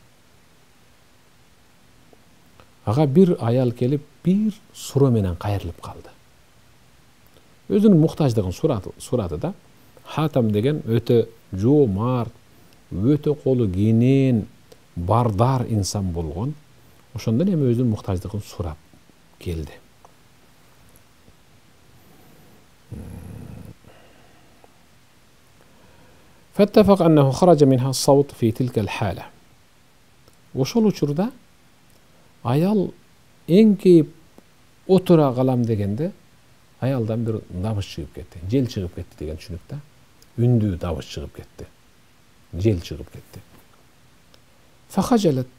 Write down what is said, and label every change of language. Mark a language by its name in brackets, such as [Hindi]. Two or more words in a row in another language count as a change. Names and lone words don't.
[Kyrgyz] Ага бир аял келип, бир суроо менен кайрылып калды. Өзүнүн муктаждыгын сурады да. Хатам деген өтө жоомарт, өтө колу кенен, бардар инсан болгон. Ошондон эми өзүнүн муктаждыгын сурап келди. [Arabic] فاتفق أنه خرج منها الصوت في تلك الحالة. [Kyrgyz] Ошол учурда аял эңкейип отура калам дегенде аялдан бир дабыш чыгып кетти. Жел чыгып кетти деген түшүнүк да. Үндүү дабыш чыгып кетти. Жел чыгып кетти. Фахажалат.